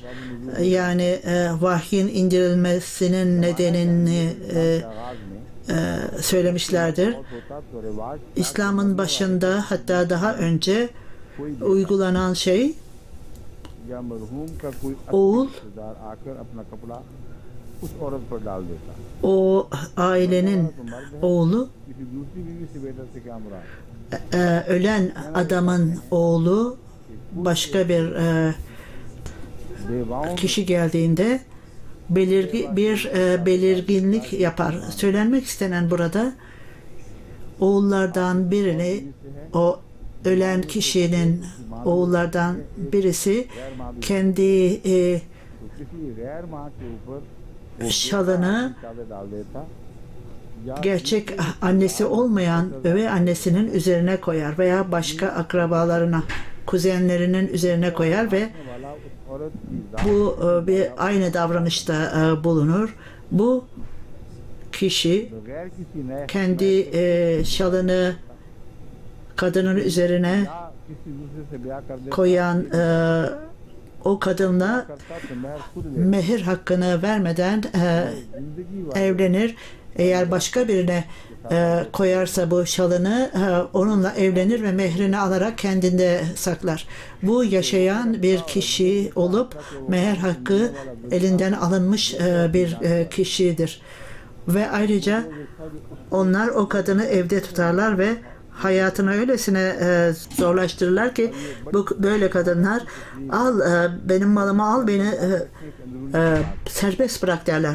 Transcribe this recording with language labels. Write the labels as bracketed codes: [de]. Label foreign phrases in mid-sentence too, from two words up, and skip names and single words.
[tr] Yani vahyin indirilmesinin nedenini söylemişlerdir. İslam'ın başında hatta daha önce uygulanan şey oğul [ur] اس عورت پر ڈال دیتا. [tr] O ailenin oğlu, [ur] کسی دوسری بیوی سے بیٹر سے کیا مراد? [tr] ölen adamın oğlu başka bir [ur] बेवाओं [tr] kişi geldiğinde belirginlik yapar. Söylenmek istenen burada oğullardan birini, o ölen kişinin oğullardan birisi kendi [ur] تو کسی غیر ماں کے اوپر [tr] şalını [ur] چادر ڈال دیتا یا [tr] gerçek annesi olmayan üvey annesinin üzerine koyar veya başka akrabalarına, kuzenlerinin üzerine koyar ve [ur] والا اس عورت کی [tr] bu bir aynı davranışta bulunur. Bu kişi [ur] بغیر کسی نئے [tr] kendi şalını kadının üzerine [ur] یا کسی دوسرے سے بیاہ کر دیتا [tr] koyan o kadınla [ur] کرتا تو مہر خود لے [tr] mehir hakkını vermeden [ur] زندگی والے [tr] evlenir. Eğer başka birine koyarsa bu şalını onunla evlenir ve mehrini alarak kendinde saklar. Bu yaşayan bir kişi olup meher hakkı elinden alınmış bir kişidir. Ve ayrıca onlar o kadını evde tutarlar ve hayatını öylesine zorlaştırırlar ki bu böyle kadınlar al benim malımı al beni serbest bırak derler.